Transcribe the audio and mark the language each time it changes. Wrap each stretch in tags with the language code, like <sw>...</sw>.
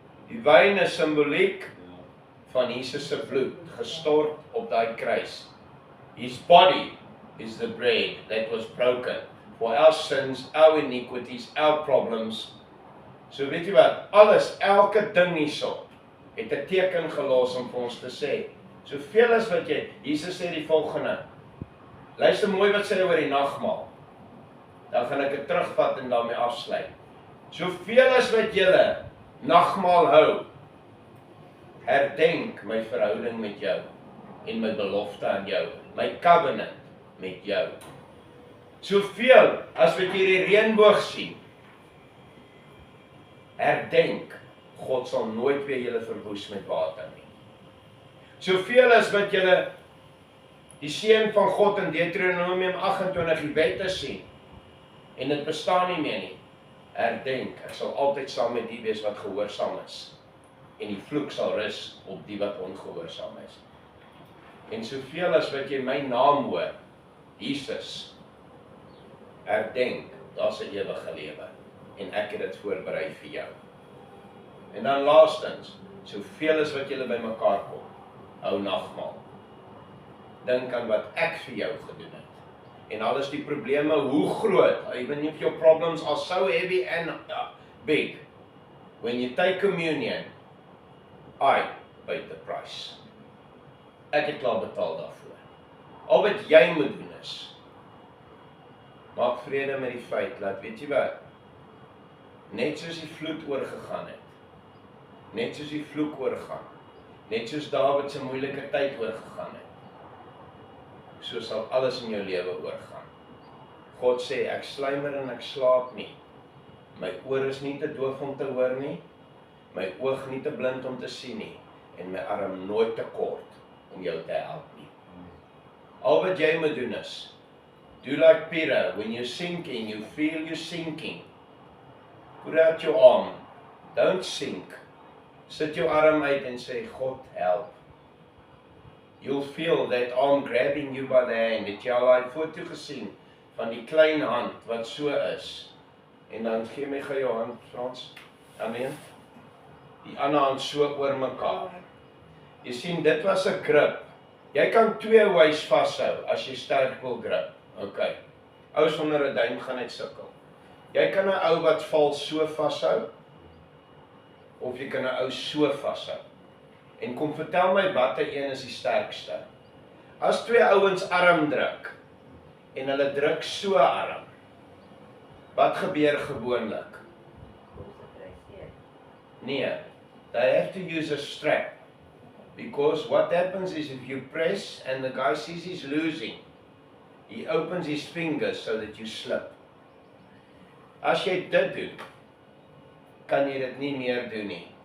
<af>Die wyn is simboliek van Jesus se bloed, gestort op daai kruis.</af> <en>His body is the bread that was broken for our sins, our iniquities, our problems.</en> <af>So weet jy wat, alles, elke ding hierso, het 'n teken gelos om vir ons te sê. Soveel as wat jy, Jesus sê die volgende, luister mooi wat sê hy oor die nagmaal. Dan gaan ek dit terugvat en daarmee afsluit. Soveel as wat julle nagmaal hou, herdenk my verhouding met jou en my belofte aan jou, my covenant met jou. Soveel as wat jy die reënboog sien, herdenk, God sal nooit weer julle verwoes met water nie. Soveel as wat julle die seën van God in Deuteronomium 28 die wette sien, en dit bestaan nie meer nie, herdenk, ek sal altyd saam met die wees wat gehoorsaam is, en die vloek sal rus op die wat ongehoorsaam is. En soveel as wat jy my naam hoor, Jesus, herdenk, daar's 'n ewige lewe, en ek het dit voorberei vir jou. En dan laastens, soveel as wat julle by mekaar kom, hou nagmaal. Dink aan wat ek vir jou gedoen het. En al is die probleme hoe groot,</af> <en>even if your problems are so heavy and big, when you take communion, I paid the price.</en> <af>Ek het klaar betaal daarvoor. Al wat jy moet doen is, maak vrede met die feit, laat weet jy wat, net soos die vloed oorgegaan het, net soos die vloek oorgaan, net soos Dawid se moeilike tyd oorgegaan het, so sal alles in jou lewe oorgaan. God sê, ek sluimer en ek slaap nie. My oor is nie te doof om te hoor nie, my oog nie te blind om te sien nie, en my arm nooit te kort om jou te help nie. Al wat jy moet doen is,</af> <en>do like Peter, when you're sinking, you feel you're sinking. Put out your arm, don't sink.</en> <af>Sit jou arm uit en sê, God help.</af> <en>You'll feel that arm grabbing you by the hand.</en> <af>Het jy al die foto gesien van die klein hand wat so is? En dan gee my gou jou hand, Frans. Amen. Die ander hand so oor mekaar. Jy sien, dit was 'n grip. Jy kan twee ways vashou as jy sterk wil grip. Okay. Ou sonder 'n duim gaan net sukkel. Jy kan 'n ou wat val so vashou, of jy kan 'n ou so vashou. En kom vertel my watter een is die sterkste. As twee ouens arm druk, en hulle druk so arm, wat gebeur gewoonlik?</af> <en>Nee, they have to use a strap. Because what happens is if you press and the guy sees he's losing, he opens his fingers so that you slip.</en> <af>As jy dit doen, kan jy dit nie meer doen nie.</af>